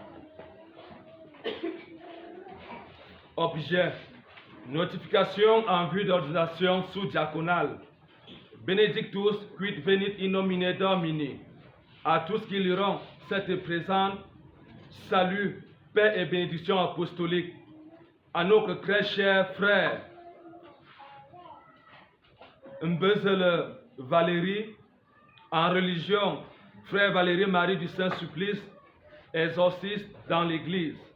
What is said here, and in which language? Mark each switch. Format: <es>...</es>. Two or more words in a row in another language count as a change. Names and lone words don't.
<fr>Objet, notification en vue d'ordination sous-diaconale.</fr> <la>Benedictus quid venit in nomine Domini.</la> <fr>À tous qui liront cette présente, salut, paix et bénédiction apostolique. À notre très chers frères, Mbezele Valérie, en religion, frère Valérie Marie du Saint-Supplice, exorciste dans l'Église.</fr>